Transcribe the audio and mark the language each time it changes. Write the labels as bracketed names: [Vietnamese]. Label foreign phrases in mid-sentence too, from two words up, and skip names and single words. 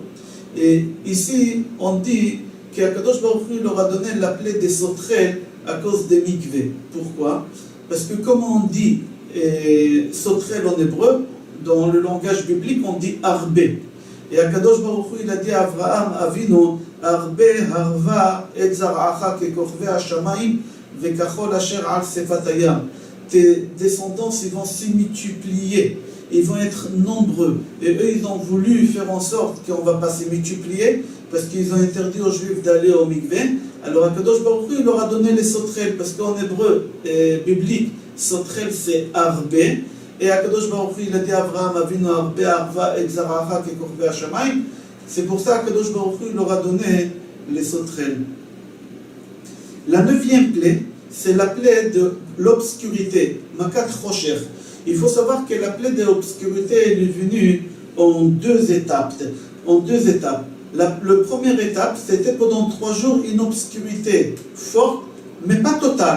[French] Et ici, on dit qu' [Hebrew] הקדוש ברוך הוא [French] leur a donné la plaie des sauterelles à cause des mikvés. Pourquoi? Parce que comme on dit sauterelle en hébreu, dans le langage biblique, on dit arbé. [Hebrew] Et הקדוש ברוך הוא, [French] il a dit à [Hebrew] Avraham Avinu, ארבה ארבה את זרעך ככוכבי השמים וכחול אשר על שפת הים. [French] Tes descendants, ils vont s'y multiplier. Ils vont être nombreux. Et eux, ils ont voulu faire en sorte qu'on ne va pas se multiplier, parce qu'ils ont interdit aux Juifs d'aller au mikvé. Alors [Hebrew] הקדוש ברוך הוא, [French] il leur a donné les sauterelles, parce qu'en hébreu biblique, sauterelle c'est arbé. [Hebrew] Et הקדוש ברוך הוא, [French] il a dit à [Hebrew] Avraham Avinu ארבה ארבה את זרעך ככוכבי השמים. [French] C'est pour ça qu' [Hebrew] הקדוש ברוך הוא, [French] il leur a donné les sauterelles. La 9e plaie, c'est la plaie de l'obscurité, [Hebrew] מכת חושך. [French] Il faut savoir que la plaie de l'obscurité est venue en deux étapes. La première étape, c'était pendant 3 jours une obscurité forte, mais pas totale.